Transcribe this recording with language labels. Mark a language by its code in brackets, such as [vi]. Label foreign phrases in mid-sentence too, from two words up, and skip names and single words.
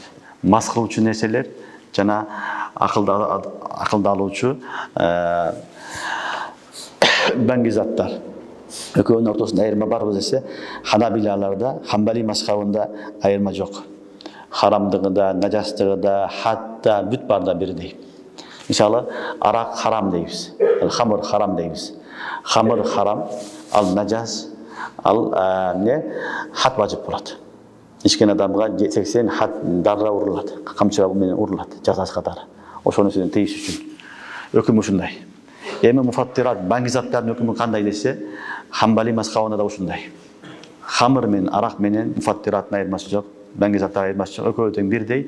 [ky] Мас кылуучу нерселер жана акылды алуучу банги заттар. Экөөнүн ортосунда айырма барбы десе, Ханабилаларда, Хамбали мазхабында айырма жок. Харамдыгында, najастыгында, хатта бүт барда бирдей. Мисалы, арак харам дейбиз, хамыр харам дейбиз. Хамыр харам, ал najас, ал хат важип болот. Ичкен адамга 80 хат дарра урулат, камчыга менен урулат, жазасы катары. Ошону сиздин тийиш үчүн. Өкүмү ушундай. Эми муфаттират банги заттардын өкүмү кандай десе, Хамбали мазхабында да ушундай. Хамыр менен арак менен муфаттираттын айырмасы жок, банги заттар айырмасы жок, экөө тең бирдей.